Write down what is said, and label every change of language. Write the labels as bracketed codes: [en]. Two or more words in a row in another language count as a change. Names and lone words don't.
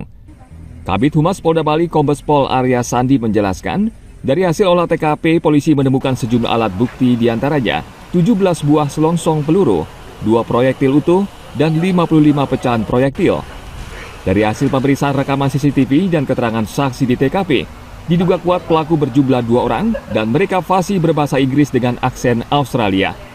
[id] Kabid Humas Polda Bali Kombes Pol Arya Sandi menjelaskan, dari hasil olah TKP, polisi menemukan sejumlah alat bukti diantaranya 17 buah selongsong peluru, 2 proyektil utuh, dan 55 pecahan proyektil. Dari hasil pemeriksaan rekaman CCTV dan keterangan saksi di TKP, diduga kuat pelaku berjumlah 2 orang dan mereka fasih berbahasa Inggris dengan aksen Australia.